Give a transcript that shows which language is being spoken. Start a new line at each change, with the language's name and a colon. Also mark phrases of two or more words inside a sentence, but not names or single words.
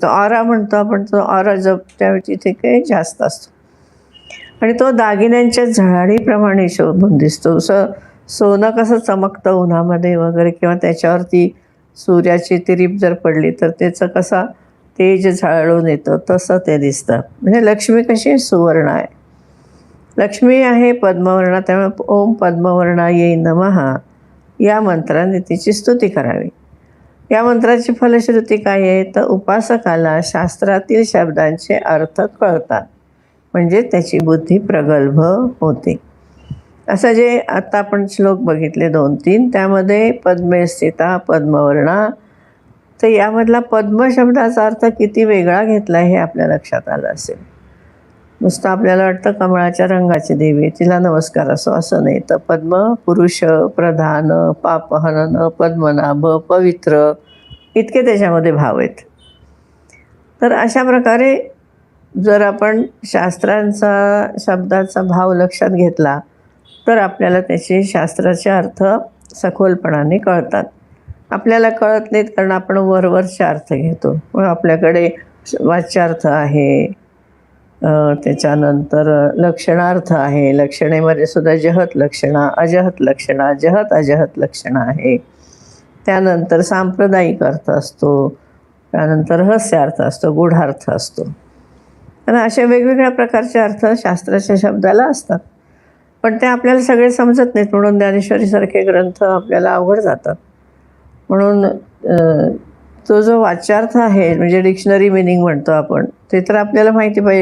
Marathi: ऑरा म्हणतो आपण, तो ऑरा जप त्या तिथे काही जास्त असतो आणि तो दागिन्यांच्या झळाळीप्रमाणे शोभून दिसतो. असं सोनं कसं चमकतं उन्हामध्ये वगैरे, किंवा त्याच्यावरती सूर्याची तिरीप जर पडली तर त्याचं कसा तेज झळाळून येतं तसं ते दिसतं. म्हणजे लक्ष्मी कशी सुवर्ण आहे, लक्ष्मी आहे पद्मवर्णा. त्यामुळे
Sanskrit: ओम पद्मवर्णायै नमः
Marathi: या मंत्राने तिची स्तुती करावी. या मंत्राची फलश्रुती काय आहे तर उपासकाला शास्त्रातील शब्दांचे अर्थ कळतात, म्हणजे त्याची बुद्धी प्रगल्भ होते. असं जे आता आपण श्लोक बघितले 2-3 त्यामध्ये
Sanskrit: पद्मे स्थिता पद्मवर्णा,
Marathi: तर यामधला पद्म शब्दाचा अर्थ किती वेगळा घेतला हे आपल्या लक्षात आलं असेल. नुसतं आपल्याला वाटतं कमळाच्या रंगाची देवी तिला नमस्कार असो, असं नाही. तर पद्म पुरुष, प्रधान, पापहनन, पद्मनाभ, पवित्र इतके त्याच्यामध्ये भाव आहेत. तर अशा प्रकारे जर आपण शास्त्रांचा शब्दाचा भाव लक्षात घेतला तर आपल्याला त्याचे शास्त्राचे अर्थ सखोलपणाने कळतात. आपल्याला कळत नाहीत कारण आपण वरवरचे अर्थ घेतो. मग आपल्याकडे वाच्यार्थ आहे, त्याच्यानंतर लक्षणार्थ आहे. लक्षणेमध्ये सुद्धा जहत लक्षणा, अजहत लक्षणा, जहत अजहत लक्षणा आहे. त्यानंतर सांप्रदायिक अर्थ असतो, त्यानंतर रहस्यार्थ असतो, गूढार्थ असतो. आणि अशा वेगवेगळ्या प्रकारचे अर्थ शास्त्राच्या शब्दाला असतात, पण ते आपल्याला सगळे समजत नाहीत. म्हणून ज्ञानेश्वरीसारखे ग्रंथ आपल्याला अवघड जातात. म्हणून तो जो वाच्यार्थ आहे म्हणजे
English: dictionary meaning
Marathi: म्हणतो आपण, ते तर आपल्याला माहिती पाहिजे.